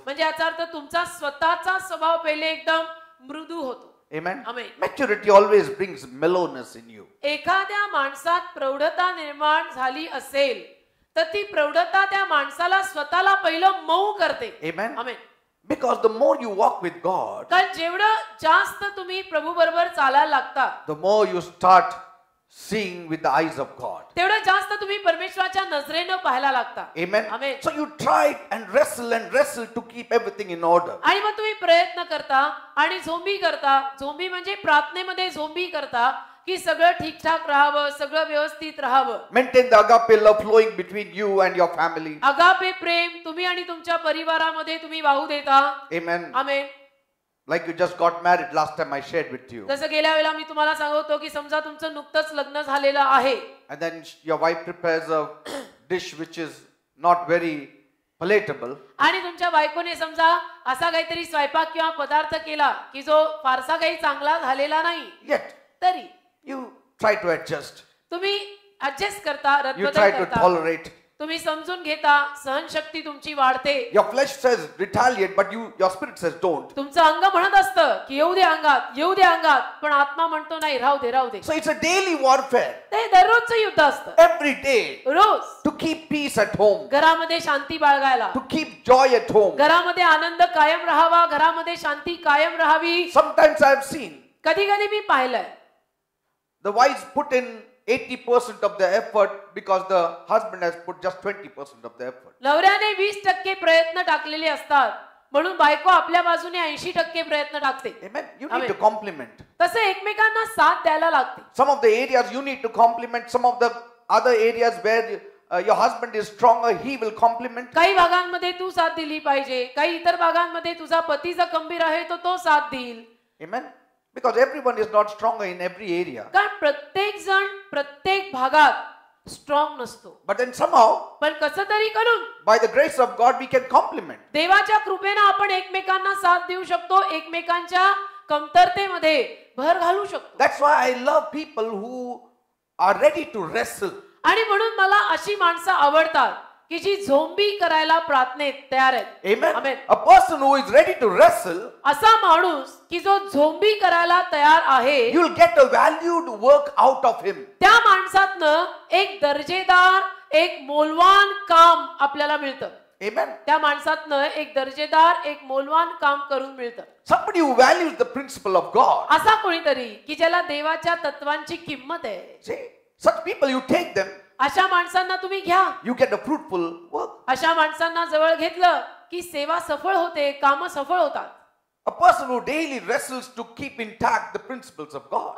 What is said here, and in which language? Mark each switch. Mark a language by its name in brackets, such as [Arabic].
[Marathi] म्हणजे याचा अर्थ तुमचा स्वतःचा स्वभाव पहिले एकदम मृदू होतो. [English] Amen. Amen. Maturity always brings mellowness in you. [Marathi] एखाद्या माणसात प्रौढता निर्माण झाली असेल तर ती प्रौढता त्या माणसाला स्वतःला पहिलं मऊ करते. [English] Amen. Amen. Because the more you walk with God, [Marathi] कारण जेवढं जास्त तुम्ही प्रभू बरोबर चालायला लागता, [English] the more you start seeing with the eyes of God. [Marathi] तेवढं जास्त तुम्ही परमेश्वराच्या नजरेनं पाहायला लागता. [English] Amen. Amen. So you try and wrestle to keep everything in order. [Marathi] आणि मग तुम्ही प्रयत्न करता आणि झोंबी करता. झोंबी म्हणजे प्रार्थनेमध्ये झोंबी करता की सगळं ठीकठाक राहावं, सगळं व्यवस्थित राहावं. [English] Maintain the agape love flowing between you and your family. [Marathi] Agape प्रेम तुम्ही आणि तुमच्या परिवारामध्ये तुम्ही वाहू देता. [English] Amen. [Marathi] Amen. [English] Like you just got married last time I shared with you. [Marathi] जसं गेल्या वेळेला मी तुम्हाला सांगतो की समजा तुमचं नुकतंच लग्न झालेलं आहे [English] And then your wife prepares a dish which is not very palatable. [Marathi] आणि तुमच्या बायकोने समजा असा काहीतरी स्वयंपाक किंवा पदार्थ केला की जो फारसा काही चांगला झालेला नाही, [English] Yet [Marathi] तरी [English] you try to adjust. [Marathi] तुम्ही ऍडजस्ट करता, [English] You [Marathi] रद्दबदल [English] try to [Marathi] करता, [English] tolerate. [Marathi] तुम्ही समजून घेता, सहनशक्ती तुमची वाढते. [English] Your flesh says retaliate, but your spirit says don't. [Marathi] तुमचं अंग म्हणत असतं की येऊ दे अंगात, येऊ दे अंगात, पण आत्मा म्हणतो नाही, राहू दे, राहू दे. [English] So it's a daily warfare. [Marathi] ते दररोजचं युद्ध असतं. [English] Every day. [Marathi] Rose [English] To keep peace at home. [Marathi] घरामध्ये शांती बाळगायला, [English] To keep joy at home. [Marathi] घरामध्ये आनंद कायम राहावा, घरामध्ये शांती कायम राहावी. [English] Sometimes I have seen [Marathi] कधी कधी मी पाहिलंय [English] the wives put in 80% of the effort because the husband has put just 20% of the effort. [Marathi] नवऱ्याने 20% प्रयत्न टाकलेले असतात म्हणून बायको आपल्या बाजूने 80% प्रयत्न टाकते. [English] Amen. You need Amen. to compliment. [Marathi] तसे एकमेकांना साथ द्यायला लागते. [English] Some of the areas you need to compliment. Some of the other areas where your husband is stronger, he will compliment. [Marathi] काही भागांमध्ये तू साथ दिली पाहिजे, काही इतर भागांमध्ये तुझा पती जर खंबीर आहे तो तो साथ देईल. [English] Amen. Because everyone is not stronger in every area. [Marathi] कारण प्रत्येक जण प्रत्येक भागात स्ट्रॉंग नसतो. [English] But then somehow, [Marathi] पण कसं तरी करून [English] by the grace of God, we can compliment. [Marathi] देवाच्या कृपेने आपण एकमेकांना साथ देऊ शकतो, एकमेकांच्या कमतरतेमध्ये भर घालू शकतो. [English] That's why I love people who are ready to wrestle. [Marathi] आणि म्हणून मला अशी माणसं आवडतात की जी झोंबी करायला प्रार्थनेत तयार आहेत. [English] Amen. Amen. A person who is ready to wrestle, [Marathi] असा माणूस की जो झोंबी करायला तयार आहे, [English] you'll get a valued work out of him. [Marathi] त्या माणसातनं एक दर्जेदार, एक मोलवान काम आपल्याला मिळतं. [English] Amen. [Marathi] त्या माणसातनं एक दर्जेदार, एक मोलवान काम करून मिळतं. [English] Somebody who values the principle of God. [Marathi] असा कोणीतरी की ज्याला देवाच्या तत्वांची किंमत आहे. [English] See, such people, you take them, [Marathi] अशा माणसांना तुम्ही घ्या. [English] you get a fruitful work. [Marathi] अशा माणसांना जवळ घेतलं की सेवा सफळ होते, काम सफळ होतात. [English] A person who daily wrestles to keep intact the principles of God.